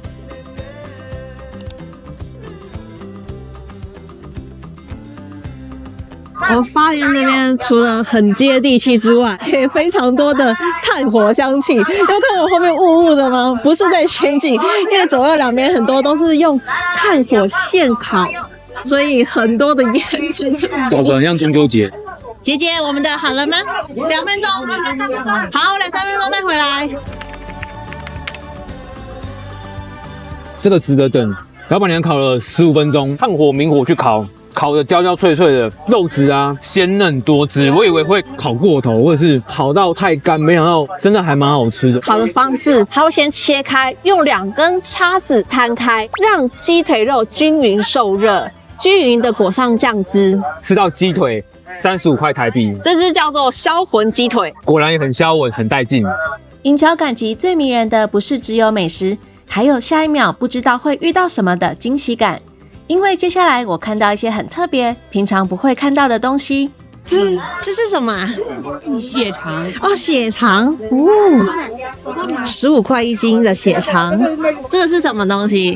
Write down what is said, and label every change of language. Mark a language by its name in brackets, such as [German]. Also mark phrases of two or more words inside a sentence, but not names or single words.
[Chinese] 我發現那邊除了很接地氣之外，也非常多的炭火香氣。有看到我後面霧霧的嗎？不是在仙境，因為左右兩邊很多都是用炭火現烤，所以很多的煙在這裡。搞得很像中秋節。姐姐，我们的好了嗎？2 分鐘，好，2、3分鐘再回來。這個值得等，老闆娘烤了15分鐘，炭火明火去烤，烤得焦焦脆脆的，肉質啊鮮嫩多汁。我以為會烤過頭，或者是烤到太乾，沒想到真的還蠻好吃的。烤的方式，它會先切開，用2根叉子攤開，讓雞腿肉均勻受熱，均勻的裹上醬汁，吃到雞腿35塊台幣，這只叫做銷魂雞腿，果然也很銷魂，很帶勁。銀橋趕集最迷人的不是只有美食，還有下一秒不知道會遇到什麼的驚喜感。因為接下來我看到一些很特別、平常不會看到的東西。這是什麼啊？血腸哦，血腸，15塊1斤的血腸，這個是什麼東西？